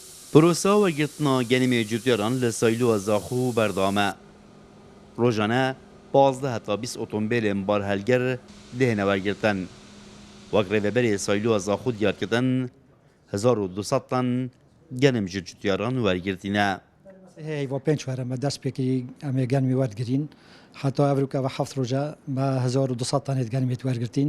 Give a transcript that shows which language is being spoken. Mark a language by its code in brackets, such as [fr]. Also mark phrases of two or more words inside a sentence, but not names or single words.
[ku] پروسا وەرگرتنا گەنمێ جوتیاران لە سایلووە زاخۆ و بەردامە. ڕۆژانە 15 هەتا 20 ئۆتۆمبیلên barhelger dihêne wergirtin. Wek rêveberê Sayluwa Zaxû diyarkirin 1200 tan genim ji cutiyaran wergirtîne. Heyva pênc were me dest pêkî em ê genmî wergirin. Heta evrûk ve heft roja me 1200 tanê genimê wergirtîn.